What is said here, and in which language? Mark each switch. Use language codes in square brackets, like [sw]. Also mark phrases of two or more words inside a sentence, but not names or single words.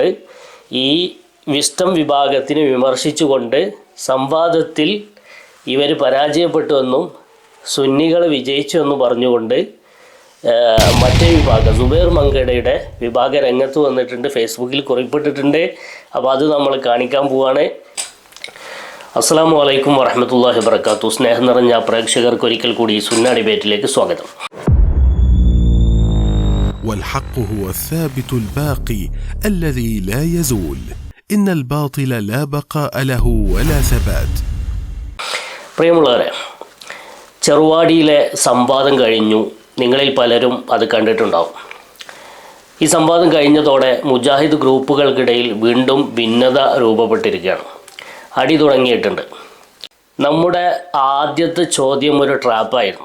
[ml] ഈ വിസ്റ്റം വിഭാഗത്തിനെ വിമർശിച്ചുകൊണ്ട് സംവാദത്തിൽ ഇവർ പരാജയപ്പെട്ടുവെന്നും സുന്നികൾ വിജയിച്ചുവെന്നും പറഞ്ഞുകൊണ്ട് മറ്റേ വിഭാഗം സുബൈർ മങ്കടയുടെ വിഭാഗം രംഗത്ത് വന്നിട്ടുണ്ട്, ഫേസ്ബുക്കിൽ കുറിപ്പിട്ടിട്ടുണ്ട്. അപ്പോൾ അത് നമ്മൾ കാണിക്കാൻ പോവാണ്. [ar] السلام عليكم ورحمة الله وبركاته. [ml] സ്നേഹം നിറഞ്ഞ പ്രേക്ഷകർക്ക് ഒരിക്കൽ കൂടി സുന്ന ഡിബേറ്റിലേക്ക് സ്വാഗതം. [ar] والحق هو الثابت الباقي الذي لا يزول إن الباطل لا بقاء له ولا ثبات. [ml] പ്രിയമുള്ളവരെ, ചെറുവാടിയിലെ സംവാദം കഴിഞ്ഞു. നിങ്ങളിൽ പലരും അത് കണ്ടിട്ടുണ്ടാവും. ഈ സംവാദം കഴിഞ്ഞതോടെ മുജാഹിദ് ഗ്രൂപ്പുകൾക്കിടയിൽ വീണ്ടും ഭിന്നത രൂപപ്പെട്ടിരിക്കുകയാണ്. അടി തുടങ്ങിയിട്ടുണ്ട്. നമ്മുടെ ആദ്യത്തെ ചോദ്യം ഒരു ട്രാപ്പായിരുന്നു.